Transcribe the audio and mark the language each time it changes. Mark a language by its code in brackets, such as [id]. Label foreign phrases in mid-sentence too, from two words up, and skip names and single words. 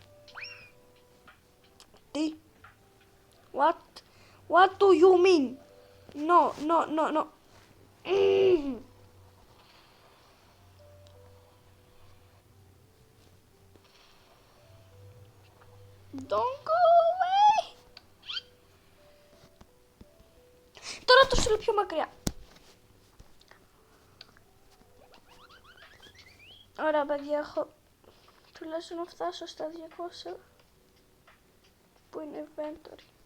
[el] Τι? [en] What do you mean? No. Don't go away. [el] Τώρα το στείλω πιο μακριά. Ωραία, παιδιά, έχω τουλάχιστον να φτάσω στα 200 που είναι inventory.